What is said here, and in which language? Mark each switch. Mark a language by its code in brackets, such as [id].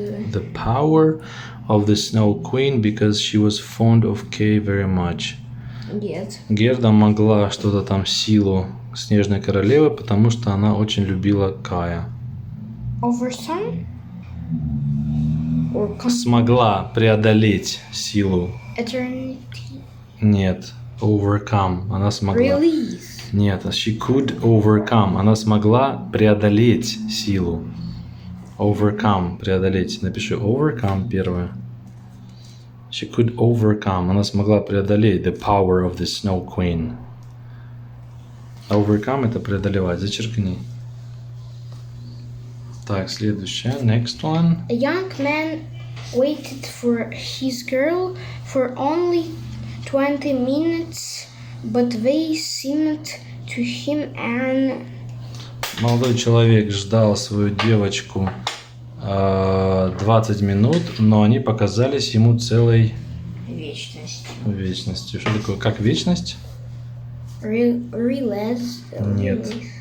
[en] The power of the Snow Queen because she was fond of Kay very much. [ru] Нет. Герда могла что-то там силу Снежной Королевы, потому что она очень любила Кая. [en] Overcome? Or [ru] Смогла преодолеть силу. [en] eternity? [ru] Нет, overcome. Она смогла. [en] Release. [ru] Нет, [en] she could overcome. [ru] Она смогла преодолеть силу. Overcome, преодолеть. Напиши overcome первое. [en] She could overcome. [ru] Она смогла преодолеть [en] the power of the Snow Queen. [ru] Overcome — это преодолевать. Зачеркни. Так, следующее. [en] Next one. A young man waited for his girl for only 20 minutes, but they seemed to him an... [ru] Молодой человек ждал свою девочку 20 минут, но они показались ему целой вечностью. Что такое? Как вечность? [en] Realize. [ru] Нет.